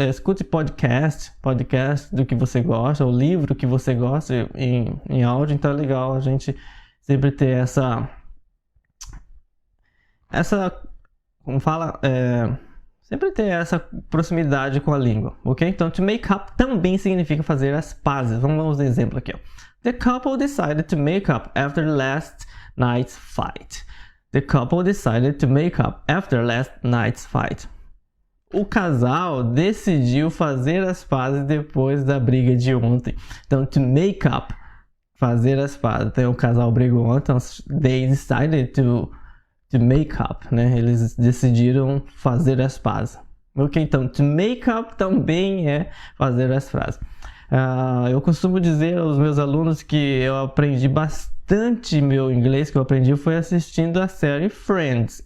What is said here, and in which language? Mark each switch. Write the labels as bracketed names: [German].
[Portuguese] Escute podcast do que você gosta, ou livro que você gosta em áudio. Então é legal a gente sempre ter essa como fala, sempre ter essa proximidade com a língua, ok? Então to make up também significa fazer as pazes. Vamos dar um exemplo aqui, ó. [English] The couple decided to make up after last night's fight. The couple decided to make up after last night's fight. [Portuguese] O casal decidiu fazer as pazes depois da briga de ontem. Então, to make up, fazer as pazes. Então, o casal brigou ontem, então, [English] they decided to make up, [Portuguese] né? Eles decidiram fazer as pazes. Ok, então, to make up também é fazer as frases. Eu costumo dizer aos meus alunos que eu aprendi bastante meu inglês que eu aprendi foi assistindo a série Friends.